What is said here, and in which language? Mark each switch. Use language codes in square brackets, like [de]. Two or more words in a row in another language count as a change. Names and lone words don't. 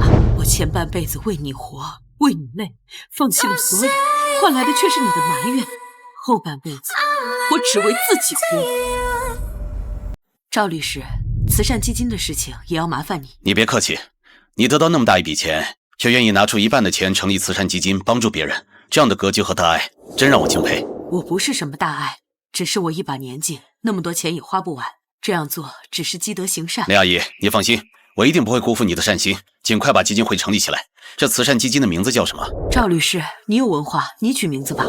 [zh] 我前半輩子為你活，為你累，放棄了所有，換來的卻是你的埋怨。後半輩子，我只為自己活。趙律師，慈善基金的事情也要麻煩你。你別客氣，你得到那麼大一筆錢，卻願意拿出1半的錢成立慈善基金幫助別人，這樣的格局和大愛，真讓我敬佩。我不是什麼大愛，只是我一把年紀，那麼多錢也花不完。這樣做只是積德行善。林阿姨，你放心，我一定不會辜負你的善心，盡快把基金會成立起來。這慈善基金的名字叫什麼？趙律師，你有文化，你取名字吧。